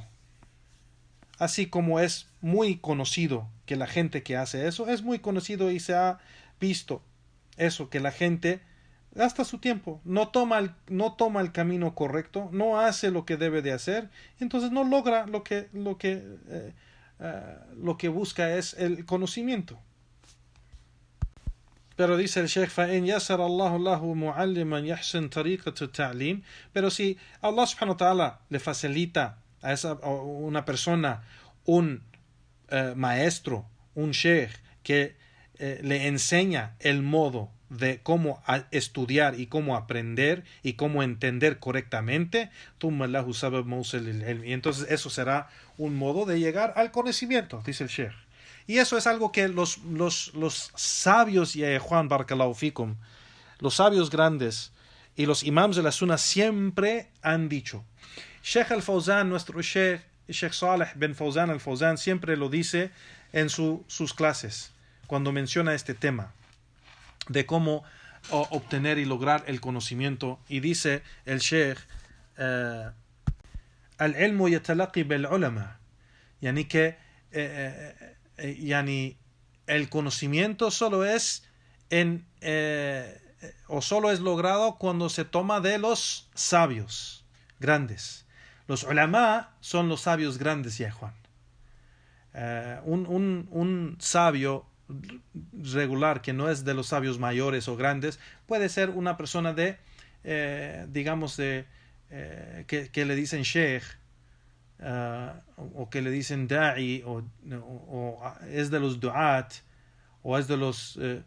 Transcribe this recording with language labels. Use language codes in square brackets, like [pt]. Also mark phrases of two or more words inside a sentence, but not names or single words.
[es] Así como es muy conocido que la gente que hace eso, es muy conocido y se ha visto eso, que la gente gasta su tiempo, no toma el camino correcto, no hace lo que debe de hacer, entonces no logra lo que busca es el conocimiento. [ar] Pero dice el Sheikh, فَإِنْ يَسَرَ اللَّهُ لَهُ مُعَلِّمًا يَحْسِنْ طَرِيقَةَ التَّعْلِيمِ. [es] Pero si Allah [ar] سبحانه وتعالى [es] le facilita a una persona, un maestro, un sheikh, que le enseña el modo de cómo estudiar y cómo aprender y cómo entender correctamente, y entonces eso será un modo de llegar al conocimiento, dice el Sheikh. Y eso es algo que los sabios, y Juan [ar] بارك الله فيكم, [es] los sabios grandes y los imams de la Sunna siempre han dicho. Sheikh al-Fawzan, nuestro Sheikh Saleh bin Fawzan al-Fawzan, siempre lo dice en sus clases, cuando menciona este tema de cómo obtener y lograr el conocimiento. Y dice el Sheikh, [ar] العلم يتلقى بالعلماء, [es] yani que el conocimiento solo es solo es logrado cuando se toma de los sabios grandes. Los ulama son los sabios grandes, ya Juan. Un sabio regular que no es de los sabios mayores o grandes puede ser una persona que le dicen sheikh, o que le dicen da'i, o es de los du'at, o es de los